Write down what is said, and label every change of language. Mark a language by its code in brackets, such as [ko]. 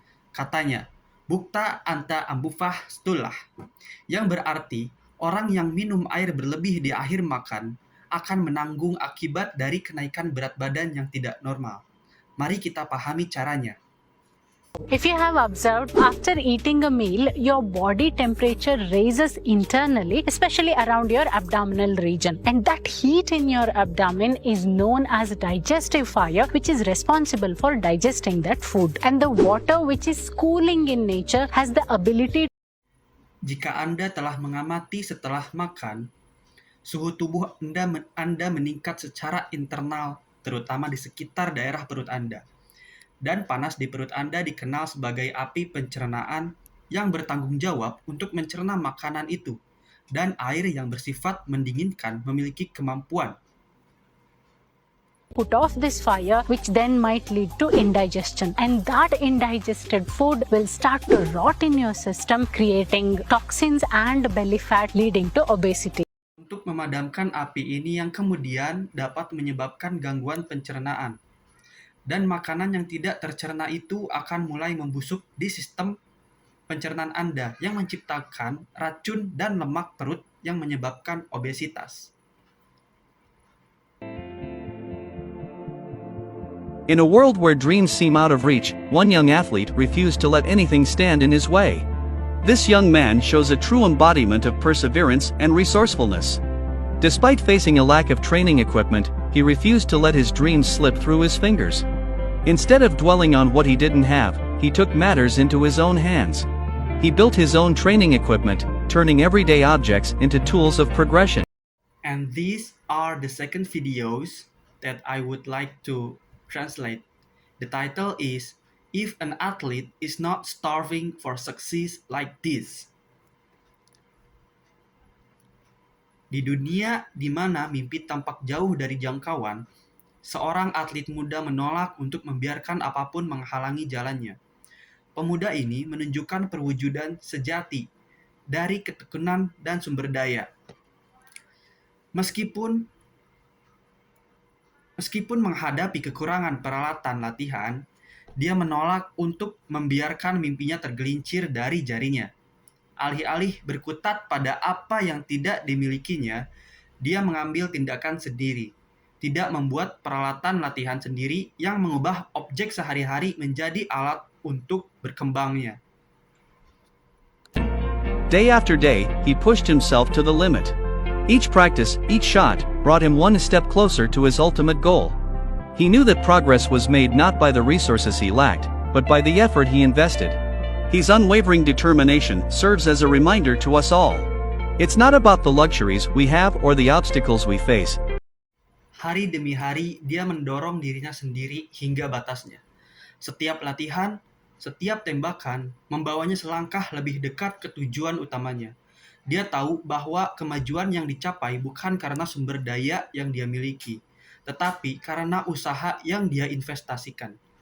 [id] Katanya, Bukta anta ambufah stullah, yang berarti orang yang minum air berlebih di akhir makan akan menanggung akibat dari kenaikan berat badan yang tidak normal. Mari kita pahami caranya. [en] If you have observed, after eating a meal, your body temperature raises internally, especially around your abdominal region. And that heat in your abdomen is known as digestive fire, which is responsible for digesting that food. And the water, which is cooling in nature, has the ability. [id] Jika Anda telah mengamati setelah makan, suhu tubuh Anda meningkat secara internal, terutama di sekitar daerah perut Anda. Dan panas di perut Anda dikenal sebagai api pencernaan yang bertanggung jawab untuk mencerna makanan itu. Dan air yang bersifat mendinginkan memiliki kemampuan [en] put off this fire, which then might lead to indigestion. And that indigested food will start to rot in your system, creating toxins and belly fat, leading to obesity. [id] Untuk memadamkan api ini yang kemudian dapat menyebabkan gangguan pencernaan. Dan makanan yang tidak tercerna itu akan mulai membusuk di sistem pencernaan Anda yang menciptakan racun dan lemak perut yang menyebabkan obesitas. [en] In a world where dreams seem out of reach, one young athlete refused to let anything stand in his way. This young man shows a true embodiment of perseverance and resourcefulness. Despite facing a lack of training equipment, he refused to let his dreams slip through his fingers. Instead of dwelling on what he didn't have, he took matters into his own hands. He built his own training equipment, turning everyday objects into tools of progression. And these are the second videos that I would like to translate. The title is If an Athlete is Not Starving for Success Like This. [id] Di dunia di mana mimpi tampak jauh dari jangkauan, seorang atlet muda menolak untuk membiarkan apapun menghalangi jalannya. Pemuda ini menunjukkan perwujudan sejati dari ketekunan dan sumber daya. Meskipun menghadapi kekurangan peralatan latihan, dia menolak untuk membiarkan mimpinya tergelincir dari jarinya. Alih-alih berkutat pada apa yang tidak dimilikinya, dia mengambil tindakan sendiri. Tidak membuat peralatan latihan sendiri yang mengubah objek sehari-hari menjadi alat untuk berkembangnya. [en] Day after day, he pushed himself to the limit. Each practice, each shot, brought him one step closer to his ultimate goal. He knew that progress was made not by the resources he lacked, but by the effort he invested. His unwavering determination serves as a reminder to us all. It's not about the luxuries we have or the obstacles we face. [id] Hari demi hari, dia mendorong dirinya sendiri hingga batasnya. Setiap latihan, setiap tembakan, membawanya selangkah lebih dekat ke tujuan utamanya. Dia tahu bahwa kemajuan yang dicapai bukan karena sumber daya yang dia miliki, tetapi karena usaha yang dia investasikan.